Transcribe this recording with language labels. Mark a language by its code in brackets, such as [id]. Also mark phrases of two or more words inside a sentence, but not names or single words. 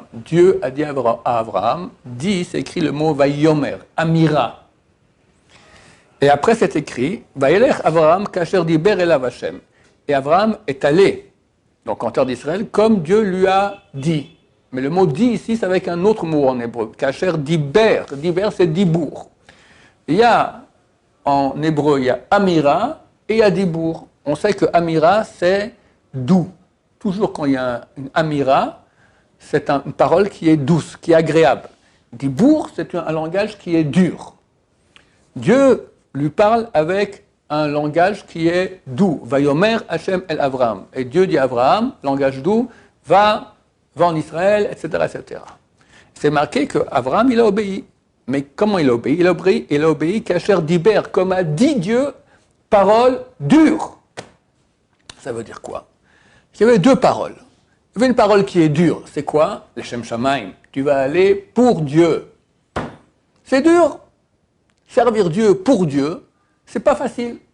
[fr] Dieu a dit à Abraham, c'est écrit le mot Vayomer, Amira. Et après c'est écrit, [he] וילך אברהם כאשר דבר אליו השם. [fr] Et Abraham est allé, donc en terre d'Israël, comme Dieu lui a dit. Mais le mot dit ici, c'est avec un autre mot en hébreu. [he] כאשר דבר. דבר, [fr] c'est dibour. Il y a, en hébreu, il y a Amira et il y a dibour. On sait que Amira, c'est doux. Toujours quand il y a une Amira, c'est une parole qui est douce, qui est agréable. Dibour, c'est un langage qui est dur. Dieu lui parle avec un langage qui est doux. [he] ויאמר השם אל אברהם. [fr] Et Dieu dit à Abraham, langage doux, va en Israël, etc., etc. C'est marqué qu'Abraham, il a obéi. Mais comment il a obéi? Il a obéi [he] כאשר דבר, [fr] comme a dit Dieu, parole dure. Ça veut dire quoi? Il y avait deux paroles. Il y avait une parole qui est dure. C'est quoi? [he] לשם שמים. [fr] Tu vas aller pour Dieu. C'est dur. Servir Dieu pour Dieu, c'est pas facile.